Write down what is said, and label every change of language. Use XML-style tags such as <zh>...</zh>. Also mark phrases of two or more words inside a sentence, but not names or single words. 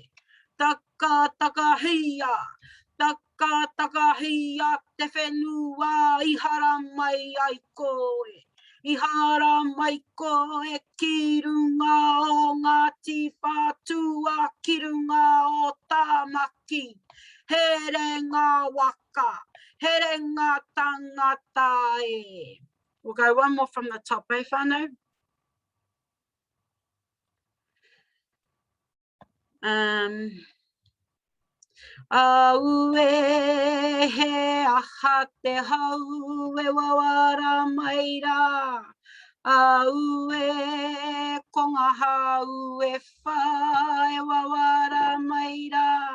<mi>Taka takahia, taka takahia te whenua I hara mai ai koe. I hara mai koe ki runga o Ngāti Whātua, ki runga o Tāmaki. Here ngā waka, here ngā tangata e.</mi> <en>We'll go one more from the top, eh, whānau?</en> <mi>Au e he aha te hau e wawara mai rā. Au e konga hau e whā e wawara mai rā.</mi>